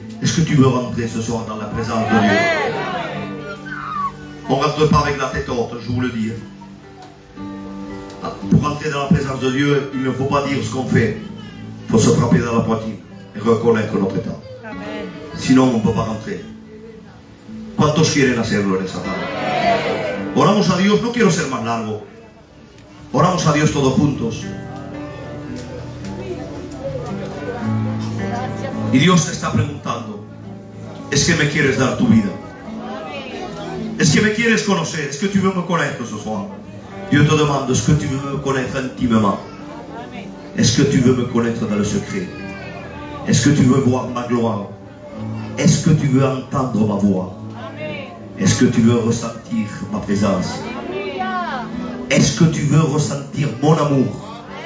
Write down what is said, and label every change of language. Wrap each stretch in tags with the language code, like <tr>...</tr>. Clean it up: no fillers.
<fr>Est-ce que tu veux rentrer ce soir dans la présence de Dieu? On ne rentre pas avec la tête haute, je vous le dis. Pour rentrer dans la présence de Dieu, il ne faut pas dire ce qu'on fait. Il faut se frapper dans la poitrine et reconnaître notre état. Amen. Sinon, on ne peut pas rentrer.</fr> <es>¿Cuántos quieren hacerlo en esta tarde? Oramos a Dios, no quiero ser más largo. Oramos a Dios todos juntos. Y Dios te está preguntando, ¿es que me quieres dar tu vida? ¿Es que me quieres conocer?</es> <fr>¿Es que tu veux me connaître ce soir? Dieu te demande, est-ce que tu veux me connaître intimement? Est-ce que tu veux me connaître dans le secret? Est-ce que tu veux voir ma gloire? Est-ce que tu veux entendre ma voix? Est-ce que tu veux ressentir ma présence? Est-ce que tu veux ressentir mon amour?</fr>